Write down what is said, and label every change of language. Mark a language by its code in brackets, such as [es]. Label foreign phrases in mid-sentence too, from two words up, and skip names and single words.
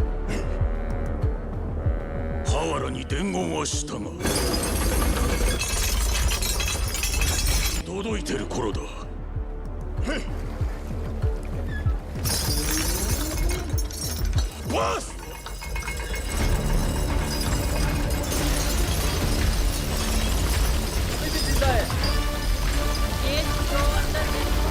[ja] ハワラに伝言はしたが届いてる頃だ。ボス！ [hi] कोई भी जिंदा है। ये जो अंदर है